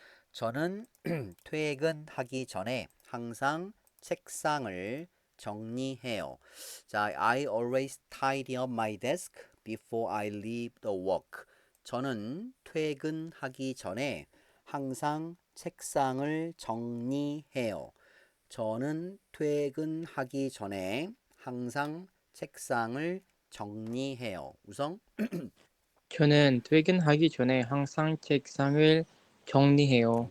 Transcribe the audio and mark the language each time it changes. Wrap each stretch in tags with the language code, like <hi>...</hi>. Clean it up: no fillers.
<ko>저는 퇴근하기 전에 항상 책상을 정리해요.</ko> <en>자, I always tidy up my desk before I leave the work.</en> <ko>저는 퇴근하기 전에 항상 책상을 정리해요. 저는 퇴근하기 전에 항상 책상을 정리해요. 우성? 저는 퇴근하기 전에 항상 책상을 정리해요.</ko>